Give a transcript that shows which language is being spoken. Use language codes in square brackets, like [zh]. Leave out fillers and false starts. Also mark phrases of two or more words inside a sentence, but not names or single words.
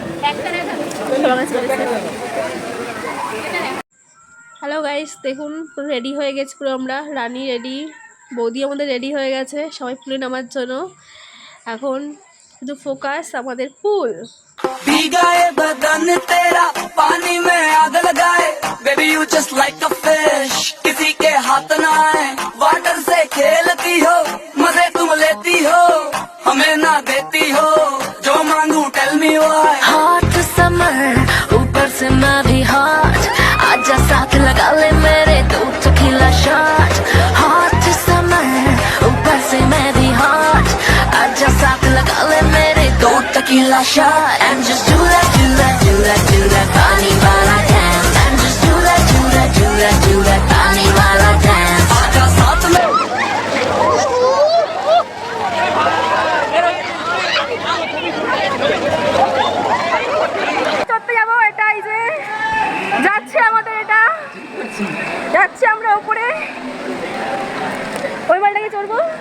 [en] hello guys, [bn] দেখুন পুরো রেডি হয়ে গেছে পুরো আমরা। রানী রেডি, বৌদি আমাদের রেডি হয়ে গেছে, সবাই পুলে নামার জন্য। এখন শুধু ফোকাস আমাদের পুল। [hi] भीगाए बदन तेरा पानी में आग लगाए, [en] baby you just like a fish, [hi] किसी के हाथ ना आए। वाटर से खेलती हो, मजे तुम लेती हो, हमें ना देती हो, जो मांगू [en] tell me why. hot summer, [hi] ऊपर से मैं भी हॉट, आजा साथ लगा ले मेरे दो [en] tequila shot. hot summer, [hi] ऊपर से मैं भी हॉट, आजा साथ लगा ले मेरे दो [en] tequila shot. And just do that, do that, do that, do that [hi] पानी वाला [en] dance। And just do that, do that, do that, do that [hi] पानी वाला [en] dance। [hi] आजा साथ में। [bn] চড়তে যাবো, এটাই যে যাচ্ছে আমাদের, এটা যাচ্ছি আমরা উপরে, ওই মালটাকে চড়বো।